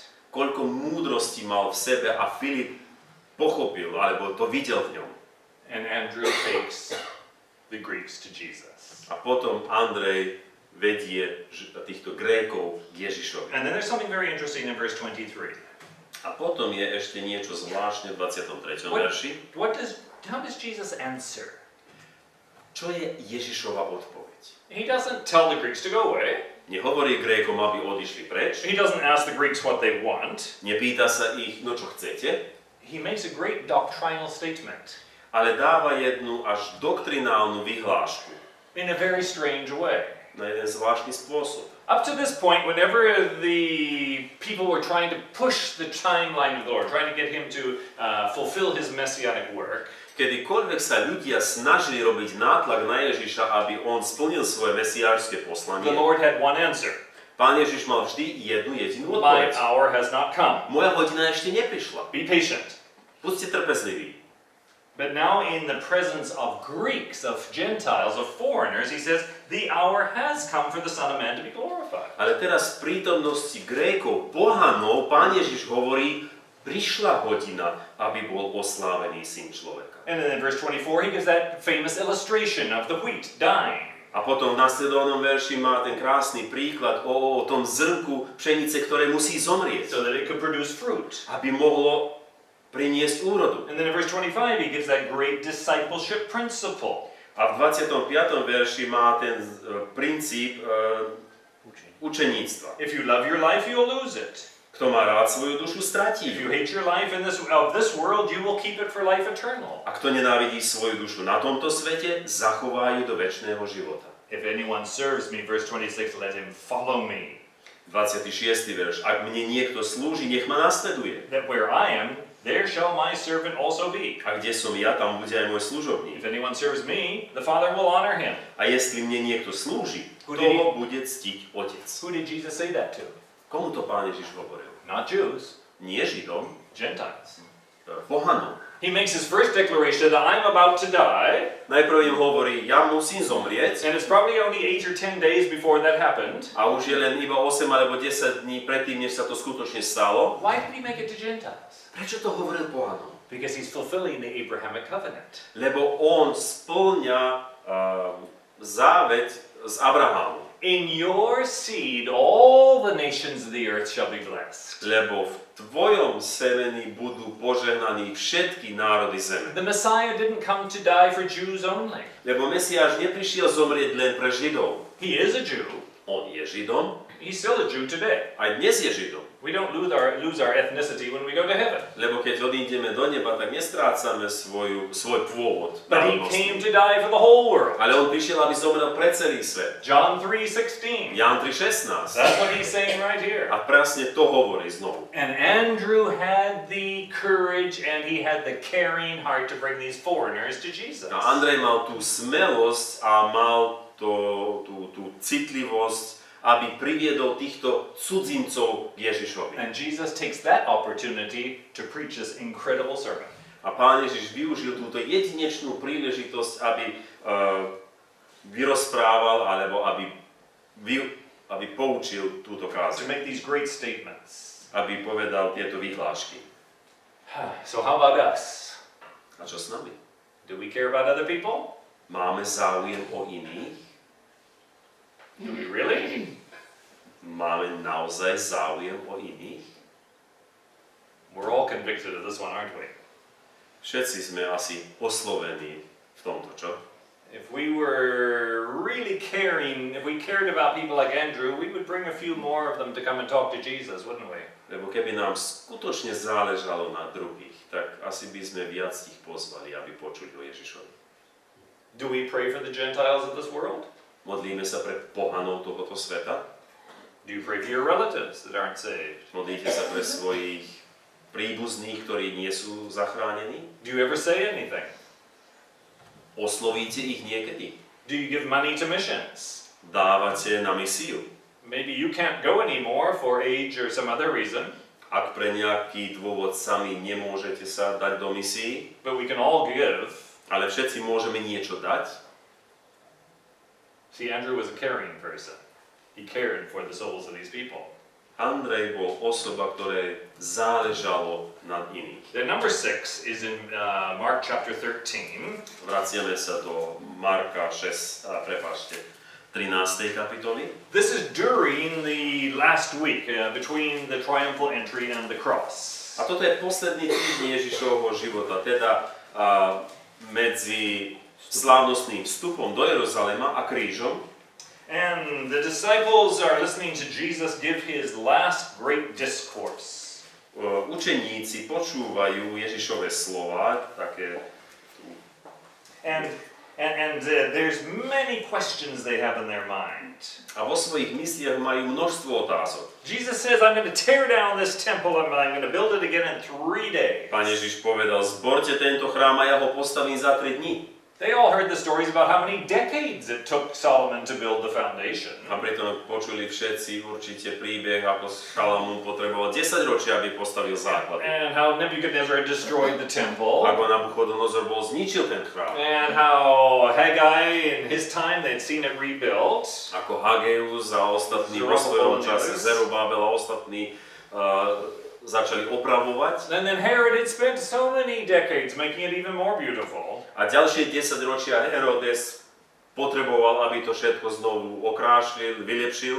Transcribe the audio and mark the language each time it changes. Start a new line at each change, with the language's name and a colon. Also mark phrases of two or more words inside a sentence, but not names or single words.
Slovak: Koľko múdrosti mal v sebe a Filip pochopil, alebo to videl v ňom.
English: And Andrew takes the Greeks to Jesus.
Slovak: A potom Andrej vedie týchto Grékov k Ježišovi.
English: And then there's something very interesting in verse 23.
Slovak: A potom je ešte niečo zvláštne v 23. verši.
English: How does Jesus answer?
Slovak: Čo je Ježišova odpoveď?
English: He doesn't tell the Greeks to go away.
Slovak: Nehovorí Grékom, aby odišli preč.
English: He doesn't ask the Greeks what they want.
Slovak: Nepýta sa ich, no čo chcete.
English: He makes a great doctrinal statement
Slovak: Ale dáva jednu až doktrinálnu vyhlášku.
English: in a very strange way.
Slovak: Na jeden zvláštny spôsob.
English: Up to this point, whenever the people were trying to push the timeline of the Lord, trying to get him to fulfill his messianic work,
Slovak: Kedykoľvek sa ľudia snažili robiť nátlak na Ježiša, aby on splnil svoje mesiášske poslanie,
English: the Lord had one answer.
Slovak: Pán Ježiš mal vždy jednu jedinú
English: My
Slovak: odpoveď.
English: hour has not come.
Slovak: Moja hodina ešte neprišla.
English: Be patient.
Slovak: Buďte trpezliví.
English: But now in the presence of Greeks, of Gentiles, of foreigners, he says, the hour has come for the Son of Man to be glorified.
Slovak: Ale teraz v prítomnosti Grékov, pohanov, Pán Ježiš hovorí, prišla hodina, aby bol oslávený Syn človeka.
English: And then in verse 24, he gives that famous illustration of the wheat dying.
Slovak: A potom v nasledovnom verši má ten krásny príklad o tom zrnku pšenice, ktoré musí zomrieť,
English: So that it could produce fruit.
Slovak: aby mohlo priniesť úrodu.
English: And then in verse 25, he gives that great discipleship principle.
Slovak: A v 25. verši má ten princíp učeníctva.
English: If you love your life, you'll lose it.
Slovak: Kto má rád svoju dušu,
English: If
Slovak: stratí
English: you
Slovak: ju.
English: hate your life of this world, you will keep it for life eternal.
Slovak: A kto nenávidí svoju dušu na tomto svete, zachová ju do večného života.
English: If anyone serves me, verse 26, let him follow me.
Slovak: 26. verš. Ak mne niekto slúži, nech ma nasleduje.
English: That where I am, there shall my servant also be.
Slovak: A kde som ja, tam bude aj môj služobník.
English: If anyone serves me, the Father will honor him.
Slovak: A jestli mne niekto slúži,
English: Who did
Slovak: toho bude ctiť Otec.
English: Who did Jesus say that to?
Slovak: Komu to Pán Ježiš hovoril?
English: Not Jews.
Slovak: nie Židom,
English: Gentiles.
Slovak: pohanom.
English: He makes his first declaration that I'm about to die.
Slovak: Najprv im hovorí, ja musím zomrieť.
English: And it's probably only 8 or 10 days before that happened.
Slovak: A už je len iba 8 alebo 10 dní predtým, než sa to skutočne stalo.
English: Why did he make it to Gentiles?
Slovak: Prečo to hovoril pohanom?
English: Because he's fulfilling the Abrahamic covenant.
Slovak: Lebo on spĺňa záveť z Abrahámu.
English: In your seed, all the nations of the earth shall be blessed.
Slovak: Lebo v tvojom semeni budú požehnaní všetky národy zeme.
English: The Messiah didn't come to die for Jews only.
Slovak: Lebo Mesiáš neprišiel zomrieť len pre Židov.
English: He is a Jew.
Slovak: On je Židom,
English: He's still a Jew today.
Slovak: aj dnes je Židom.
English: We don't lose our ethnicity when we go to heaven.
Slovak: Lebo keď odídeme do neba, tak nestrácame svoj pôvod.
English: But he came to die for the whole world. Ale on prišiel, aby zomrel pre celý svet. John 3:16.
Slovak: Ján 3:16.
English: That's what he's saying right here.
Slovak: A presne to hovorí znovu.
English: And Andrew had the courage and he had the caring heart to bring these foreigners to Jesus.
Slovak: A Andrej mal tú smelosť a mal tú citlivosť, aby priviedol týchto cudzincov k Ježišovi.
English: And Jesus takes that opportunity to preach this incredible sermon.
Slovak: A Pán Ježiš využil túto jedinečnú príležitosť, aby vyrozprával, alebo aby poučil túto
English: To
Slovak: kázeň.
English: make these great statements.
Slovak: Aby povedal tieto vyhlášky.
English: So how about us?
Slovak: A čo s nami?
English: Do we care about other people?
Slovak: Máme záujem o iných?
English: Do we really?
Slovak: Máme naozaj záujem o iných?
English: We're all convicted of this one, aren't we?
Slovak: Všetci sme asi oslovení v tomto, čo?
English: If we were really caring, if we cared about people like Andrew, we would bring a few more of them to come and talk to Jesus, wouldn't we?
Slovak: Lebo keby nám skutočne záležalo na druhých, tak asi by sme viac ich pozvali, aby počuli o Ježišovi.
English: Do we pray for the Gentiles of this world?
Slovak: Modlíme sa pre pohanov tohoto sveta.
English: Do you pray for your relatives that aren't saved?
Slovak: Modlíte sa pre svojich príbuzných, ktorí nie sú zachránení.
English: Do you ever say anything?
Slovak: Oslovíte ich niekedy.
English: Do you give money to missions?
Slovak: Dávate na misiu.
English: Maybe you can't go anymore for age or some other reason,
Slovak: Ak pre nejaký dôvod sami nemôžete sa dať do misií,
English: but we can all give.
Slovak: ale všetci môžeme niečo dať.
English: See, Andrew was a caring person. He cared for the souls of these people.
Slovak: Andrej bol osoba, ktoré záležalo na iných.
English: Then number 6 is in Mark chapter 13.
Slovak: Vraciame sa do Marka 13. kapitoly.
English: This is during the last week between the triumphal entry and the cross.
Slovak: A toto je posledný týždeň Ježišovho života, teda medzi slávnostným vstupom do Jeruzalema a krížom.
English: And the disciples are listening to Jesus give his last great discourse.
Slovak: Učeníci počúvajú Ježišove slova, také.
English: And there's many questions they have in their mind.
Slovak: A vo svojich mysliach majú množstvo otázok.
English: Jesus says, I'm going to tear down this temple and I'm going to build it again in 3 days.
Slovak: Pán Ježiš povedal, zborte tento chrám a ja ho postavím za 3 dní.
English: They all heard the stories about how many decades it took Solomon to build the foundation.
Slovak: A pritom počuli všetci určite príbeh, ako Šalamún potreboval 10 ročia, aby postavil základy.
English: And how Nebuchadnezzar destroyed the temple.
Slovak: Ako Nabuchodonozor bol zničil ten chrám.
English: And how Haggai in his time they'd seen it rebuilt.
Slovak: Ako Hageus a ostatní vo svojom čase, Zerubabel a ostatní začali opravovať.
English: And then Herod had spent so many decades making it even more beautiful.
Slovak: A ďalšie 10 ročia Herodes potreboval, aby to všetko znovu okrášlil, vylepšil.